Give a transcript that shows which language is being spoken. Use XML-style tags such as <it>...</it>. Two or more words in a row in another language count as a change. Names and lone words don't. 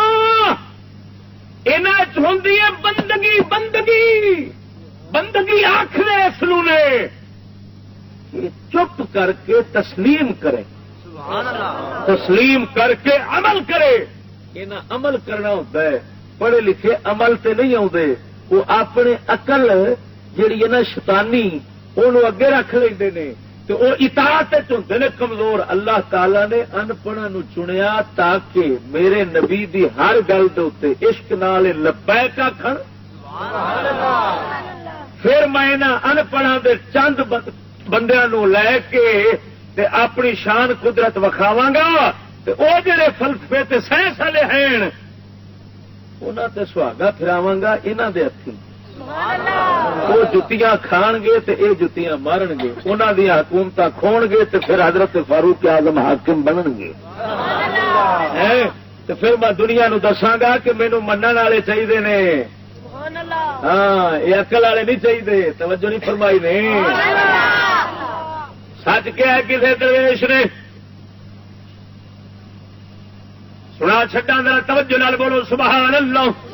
<pa>ہوں بندگی بندگی بندگی آخر اس نے چپ کر کے تسلیم کرے تسلیم کر کے عمل کرے یہ عمل کرنا ہوتا ہے پڑھے لکھے عمل تے نہیں آتے، وہ اپنے عقل جیڑی ہے نا شیطانی انہوں اگے رکھ لیندے نے تو وہ اطاعت ہوندے نے کمزور۔ اللہ تعالی نے ان پڑھاں نو چنیا تاکہ میرے نبی دی ہر گل دے اوتے عشق نال لبیک آکھن، پھر میں ان پڑھاں دے چند بندیاں نو لے کے تے اپنی شان قدرت وکھاواں گا تے او جڑے فلسفے تے سائنس والے ہیں انہاں تے سہاگا پھراواں گا انہاں دے ہتھیں، وہ جتیاں کھان گے تے اے جتیاں مارن گے، انہاں دی حکومت کھون گے تے پھر حضرت فاروق اعظم حاکم بنن گے، تے پھر میں دنیا نو دساں گا کہ مینوں منن والے چاہیے نے، ہاں یہ عقل والے نہیں چاہیے۔ توجہ نہیں فرمائی نے، سچ کیا ہے کسی درویش نے، سنا چھڈا ذرا توجہ نال بولو سبحان اللہ۔</pa>